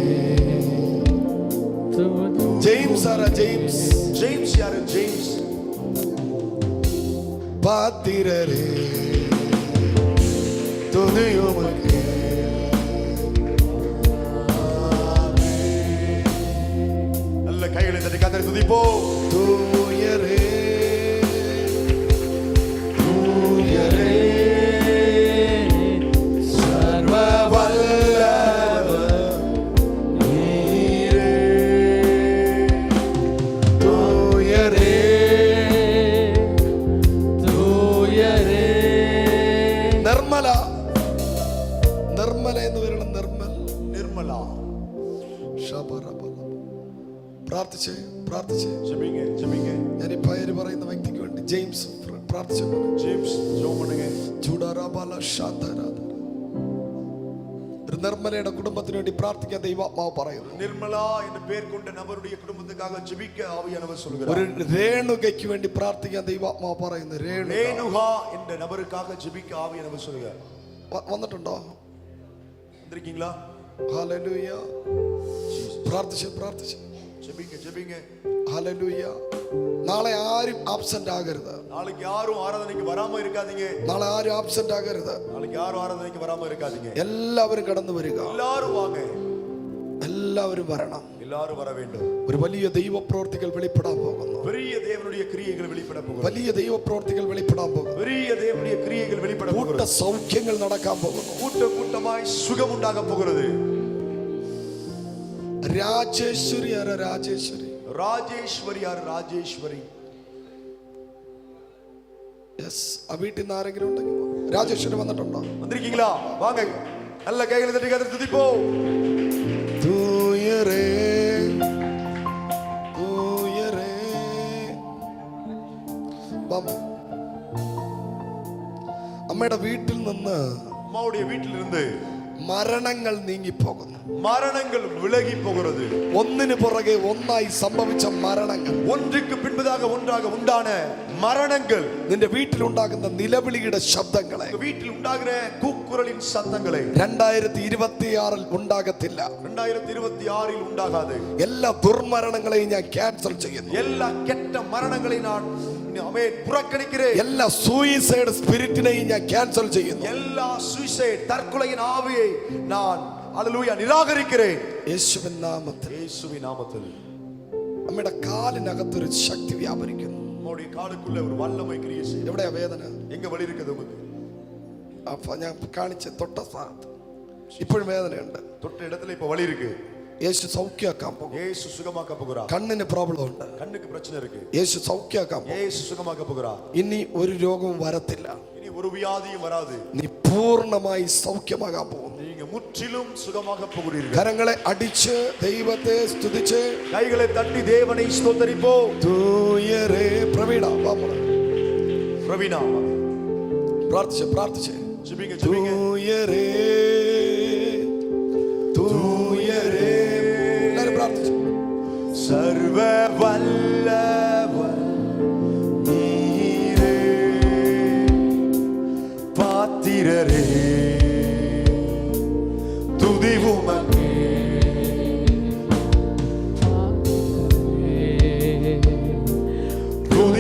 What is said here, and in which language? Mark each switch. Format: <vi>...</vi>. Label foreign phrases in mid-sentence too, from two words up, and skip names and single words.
<ml>ജെയിംസ് ആരാ?</ml> <ta>ஜேம்ஸ் யாரு? ஜேம்ஸ். பாத்திரரே துதியுமக்கே. நல்ல கைகளை தட்டி கர்த்தரை துதிப்போம். தூயரே தூயரே சர்வவல்லப நீரே. தூயரே தூயரே</ta> <ml>നിർമ്മല നിർമ്മല എന്ന് പറയണം.</ml> <ta>நிர்மலா.</ta> <ml>പ്രാർത്ഥിച്ചേ.</ml> <ta>ஜெபிங்க.</ta> <ml>ഞാൻ ഈ പേര് പറയുന്ന വ്യക്തിക്ക് വേണ്ടി ജെയിംസ് പ്രാർത്ഥിച്ചു.</ml> <ta>ஜேம்ஸ் ஜெபம் பண்ணுங்க.</ta> <ml>ഒരു നിർമ്മലയുടെ കുടുംബത്തിന് വേണ്ടി പ്രാർത്ഥിക്കാൻ ദൈവാത്മാവ് പറയുന്നു.</ml> <ta>நிர்மலா என்ற பெயர் கொண்ட நபருடைய குடும்பத்துக்காக ஜெபிக்க ஆவியானவர்</ta> <ml>ഒരു</ml> <ta>சொல்கிறார்.</ta> <ml>രേണുകയ്ക്ക് വേണ്ടി പ്രാർത്ഥിക്കാൻ ദൈവാത്മാവ് പറയുന്നു.</ml> <ta>ரேணுகா என்ற நபருக்காக ஜெபிக்க ஆவியானவர் சொல்கிறார்.</ta> <ml>വന്നിട്ടുണ്ടോ?</ml> <ta>வந்திருக்கீங்களா?</ta> <ml>ഹല്ലേലൂയ. പ്രാർത്ഥിച്ചു.</ml> <ta>ஜெபிங்க.</ta> <ml>ഹല്ലേലൂയ. നാളെ ആരും ആബ്സെന്റ് ആകരുത്.</ml> <ta>நாளைக்கு யாரும் ஆராதனைக்கு வராம இருக்காதீங்க.</ta> <ml>നാളെ ആരും ആബ്സെന്റ് ആകരുത്.</ml> <ta>நாளைக்கு யாரும் ஆராதனைக்கு வராம இருக்காதீங்க.</ta> <ml>എല്ലാവരും കടന്നു വരിക.</ml> <ta>எல்லாரும் வாங்க.</ta> <ml>എല്ലാവരും വരണം.</ml> <ta>எல்லாரும் வர வேண்டும்.</ta> <ml>ഒരു വലിയ ദൈവപ്രവൃത്തികൾ വെളിപ്പെടാൻ പോകുന്നു.</ml> <ta>பெரிய தேவனுடைய கிரியைகள் வெளிப்பட போகிறது.</ta> <ml>വലിയ ദൈവപ്രവൃത്തികൾ വെളിപ്പെടാൻ പോകുന്നു.</ml> <ta>பெரிய தேவனுடைய கிரியைகள் வெளிப்பட</ta> <ml>കൂട്ട</ml> <ta>போகிறது.</ta> <ml>സൗഖ്യങ്ങൾ നടക്കാൻ പോകുന്നു.</ml> <ta>கூட்டமாய் சுகம் உண்டாக போகிறது.</ta> <ml>രാജേശ്വരി ആരാ?</ml> <ta>ராஜேஸ்வரி யார்? ராஜேஸ்வரி.</ta> <ml>യെസ്. ആ വീട്ടിൽ നിന്ന് ആരെങ്കിലും ഉണ്ടെങ്കിൽ രാജേശ്വരി വന്നിട്ടുണ്ടോ?</ml> <ta>வந்திருக்கீங்களா? வாங்க, நல்ல கைகளை தட்டி கர்த்தரை துதிப்போம்.</ta> <ml>തൂയരേ അമ്മയുടെ വീട്ടിൽ നിന്ന്</ml> <ta>அம்மாவுடைய வீட்டில் இருந்து</ta> <ml>മരണങ്ങൾ നീങ്ങിപ്പോകുന്നു.</ml> <ta>மரணங்கள் விலகி போகிறது.</ta> <ml>ഒന്നിനു പുറകെ ഒന്നായി സംഭവിച്ച മരണങ്ങൾ,</ml> <ta>ஒன்றுக்கு பின்பதாக ஒன்றாக உண்டான மரணங்கள்,</ta> <ml>നിന്റെ വീട്ടിലുണ്ടാകുന്ന നിലവിളിയുടെ ശബ്ദങ്ങളെ</ml> <ta>வீட்டில் உண்டாகிற கூக்குரலின் சத்தங்களை</ta> <ml>2026 ഉണ്ടാകത്തില്ല.</ml> <ta>2026 உண்டாகாது.</ta> <ml>എല്ലാ ദുർമരണങ്ങളെയും ഞാൻ ക്യാൻസൽ ചെയ്യുന്നു.</ml> <ta>எல்லா கெட்ட மரணங்களை நான் புறக்கணிக்கிறேன்.</ta> <ml>എല്ലാ സൂയിസൈഡ് സ്പിരിറ്റിനെയും ഞാൻ ക്യാൻസൽ ചെയ്യുന്നു.</ml> <ta>எல்லா சூசைட் தற்கொலையின் ஆவியை நான் அல்லேலூயா நிராகரிக்கிறேன்.</ta> <ml>യേശുവിൻ നാമത്തിൽ.</ml> <ta>இயேசுவின் நாமத்தில்.</ta> <ml>അമ്മയുടെ കാലിനകത്തൊരു ശക്തി വ്യാപരിക്കുന്നു.</ml> <ta>உங்களுடைய காலுக்குள்ள ஒரு வல்லமை கிரியை செய்யும்.</ta> <ml>എവിടെയാ വേദന?</ml> <ta>எங்க வலி இருக்குது உங்களுக்கு?</ta> <ml>അപ്പൊ ഞാൻ കാണിച്ച തൊട്ട സ്ഥാനത്ത് ഇപ്പോഴും വേദനയുണ്ട്.</ml> <ta>தொட்ட இடத்துல இப்ப வலி இருக்கு.</ta> <ml>യേശു സൗഖ്യമാക്കാൻ പോകും.</ml> <ta>இயேசு சுகமாக்க போகிறார்.</ta> <ml>കണ്ണിന് പ്രോബ്ലം ഉണ്ട്.</ml> <ta>கண்ணுக்கு பிரச்சனை இருக்கு.</ta> <ml>യേശു സൗഖ്യമാക്കാൻ പോകും.</ml> <ta>இயேசு சுகமாக்க போகிறார்.</ta> <ml>ഇനി ഒരു രോഗവും വരത്തില്ല.</ml> <ta>இனி ஒரு வியாதியும் வராது.</ta> <ml>നീ പൂർണ്ണമായി സൗഖ്യമാകാൻ പോകുന്നു.</ml> <ta>நீங்க முற்றிலும் சுகமாக போகிறீர்கள்.</ta> <ml>കരങ്ങളെ അടിച്ച് ദൈവത്തെ സ്തുതിച്ച്</ml> <ta>கைகளை தட்டி தேவனை ஸ்தோத்தரிப்போம்.</ta> <ml>തൂയരേ പ്രവീണ</ml> <ta>பிரவீனா</ta> <ml>പ്രാർത്ഥിച്ച്</ml> <ta>ஜெபிங்க.</ta> <ml>തൂയരേ എല്ലാവരും പ്രാർത്ഥിച്ചു.</ml> <ta>சர்வ வல்லவர் நீரே பாத்திரரே துதி உமக்கே. துதி</ta>